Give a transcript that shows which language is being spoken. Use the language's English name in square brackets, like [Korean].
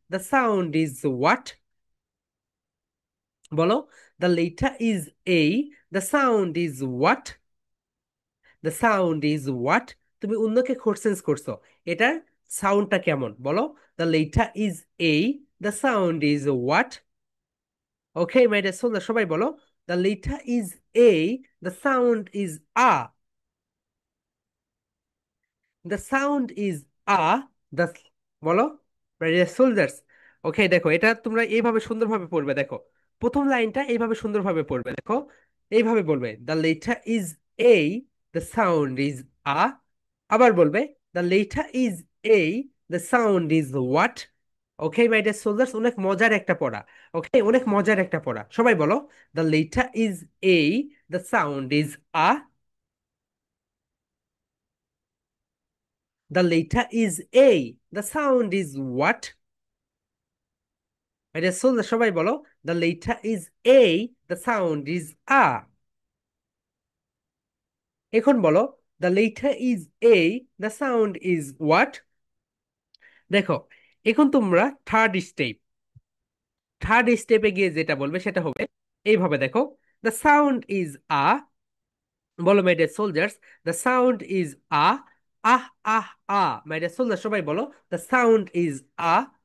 [English] The sound is what? [Bangla] বলো. [English] The letter is A. The sound is what? The sound is what? [Bangla] তুমি অন্যকে questions করছো, এটার সাউন্ডটা কেমন বলো. [English] The letter is A. The sound is what? Okay, my dear soldiers, [Bangla] সবাই বলো. [English] The letter is A. The sound is A. The sound is ah, the, [Bangla] বলো, [English] Soldiers. [Bangla] ওকে, দেখো এটা তোমরা এইভাবে সুন্দরভাবে পড়বে, দেখো প্রথম লাইনটা এইভাবে সুন্দরভাবে পড়বে, দেখো এইভাবে বলবে, [English] The letter is A, the sound is ah. [Bangla] আবার বলবে, [English] The letter is A, the sound is what. [Bangla] Okay [English] my dear soldiers, [Bangla] অনেক মজার একটা পড়া। [English] okay, [Bangla] অনেক মজার একটা পড়া, সবাই বলো। [English] The letter is A, the sound is আ। The letter is A. The sound is what? [Bangla] এটা সোজা, সবাই বলো। [English] The letter is A. The sound is A. [Bangla] এখন বলো, [English] The letter is A. The sound is what? [Bangla] দেখো, এখন তোমরা third স্টেপে গিয়ে যেটা বলবে সেটা হবে এইভাবে, দেখো। [English] The sound is A. [Bangla] বলো [English] My dear soldiers, The sound is A. আহ আহ আ। My dear soldier, [Bangla] সবাই বলো। [English] The sound is A.